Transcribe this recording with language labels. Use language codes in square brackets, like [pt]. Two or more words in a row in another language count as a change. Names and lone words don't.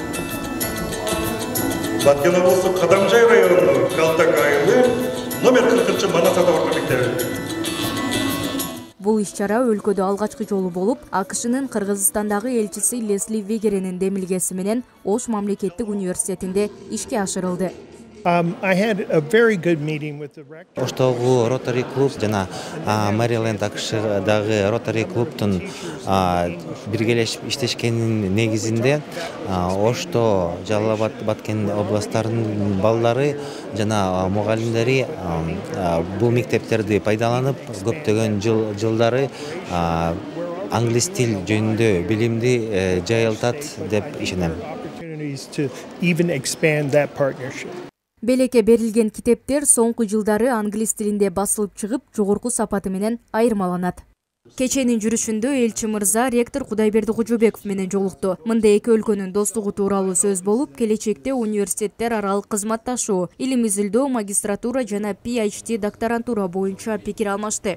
[ky] Баткен облысы Кадамжай району Калтак айылы, номер 40-чы Манасата орто мектеби. Бул иш-чара өлкөдө алгачкы жолу болуп, АКШнын Кыргызстандагы элчиси Лесли Вегеренин демилгеси менен Ош мамлекеттик университетинде ишке ашырылды. [en] I had a very good meeting with the rector. [ky] Оштогу Rotary клуб жана Maryland АКШдагы Rotary клубтун биргелешип иштешкенин негизинде Ошто, Жалал-Абад, Баткен областарынын балдары жана мугалимдери бул мектептерди пайдаланып, көптөгөн жылдары англис тил жөнүндө билимди жайылтат деп ишенем. [en] To even expand that partnership. [ky] Белекке берилген китептер соңку жылдары англис тилинде басылып чыгып, жогорку сапаты менен айырмаланат. Кеченин жүрүшүндө элчи мырза ректор Кудайберди Кожобеков менен жолукту. Мында эки өлкөнүн достугу тууралуу сөз болуп, келечекте университеттер аралык кызматташуу, илим изилдөө, магистратура жана PhD докторантура боюнча пикир алмашты.